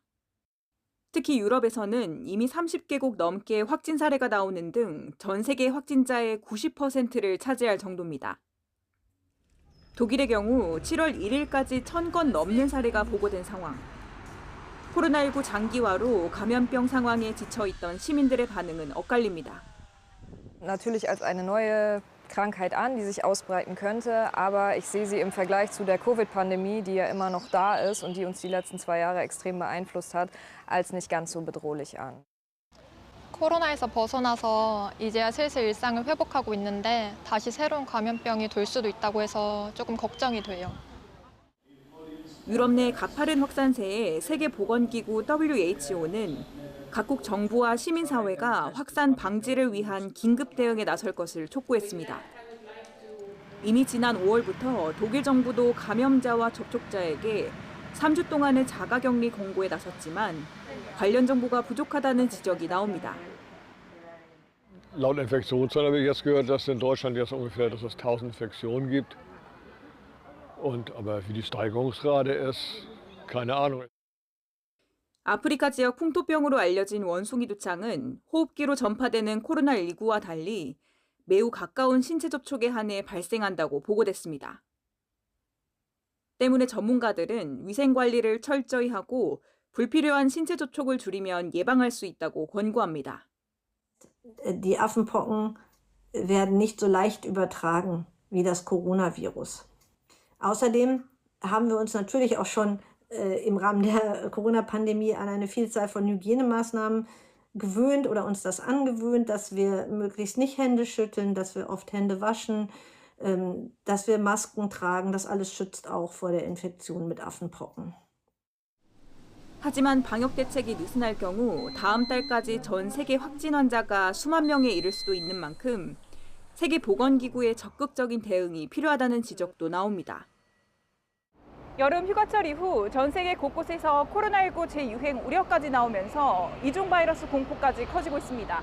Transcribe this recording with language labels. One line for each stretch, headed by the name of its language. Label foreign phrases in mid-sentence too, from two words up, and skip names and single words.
Korean: 특히 유럽에서는 이미 30개국 넘게 확진 사례가 나오는 등 전 세계 확진자의 90%를 차지할 정도입니다. 독일의 경우 7월 1일까지 1000건 넘는 사례가 보고된 상황. 코로나19 장기화로 감염병 상황에 지쳐있던 시민들의 반응은 엇갈립니다.
German: Natürlich als eine neue Krankheit an, die sich ausbreiten könnte, aber ich sehe sie im Vergleich zu der Covid-Pandemie, die ja immer noch da ist und die uns die letzten 2 Jahre extrem beeinflusst hat, als nicht ganz so bedrohlich an.
Korean: 코로나에서 벗어나서 이제야 슬슬 일상을 회복하고 있는데 다시 새로운 감염병이 돌 수도 있다고 해서 조금 걱정이 돼요. 유럽 내 가파른 확산세에 세계보건기구 WHO는 각국 정부와 시민사회가 확산 방지를 위한 긴급 대응에 나설 것을 촉구했습니다. 이미 지난 5월부터 독일 정부도 감염자와 접촉자에게 3주 동안의 자가격리 공고에 나섰지만 관련 정보가 부족하다는 지적이 나옵니다.
German: Laut Infektionszahlen habe ich jetzt gehört, dass in Deutschland jetzt ungefähr, dass es 1000 Infektionen gibt. Aber wie die Steigerungsrate ist, keine Ahnung.
Korean: 아프리카 지역 풍토병으로 알려진 원숭이 두창은 호흡기로 전파되는 코로나19와 달리 매우 가까운 신체 접촉에 한해 발생한다고 보고됐습니다. 때문에 전문가들은 위생 관리를 철저히 하고 불필요한 신체 접촉을 줄이면 예방할 수 있다고 권고합니다.
German: Die Affenpocken werden nicht so leicht übertragen wie das Coronavirus. Außerdem haben wir uns natürlich auch schon im Rahmen der Corona-Pandemie an eine Vielzahl von Hygienemaßnahmen gewöhnt oder uns das angewöhnt, dass wir möglichst nicht Hände schütteln, dass wir oft Hände waschen, dass wir Masken tragen. Das alles schützt auch vor der Infektion mit Affenpocken.
Korean: 하지만 방역 대책이 느슨할 경우 다음 달까지 전 세계 확진 환자가 수만 명에 이를 수도 있는 만큼 세계보건기구의 적극적인 대응이 필요하다는 지적도 나옵니다. 여름 휴가철 이후 전 세계 곳곳에서 코로나19 재유행 우려까지 나오면서 이중 바이러스 공포까지 커지고 있습니다.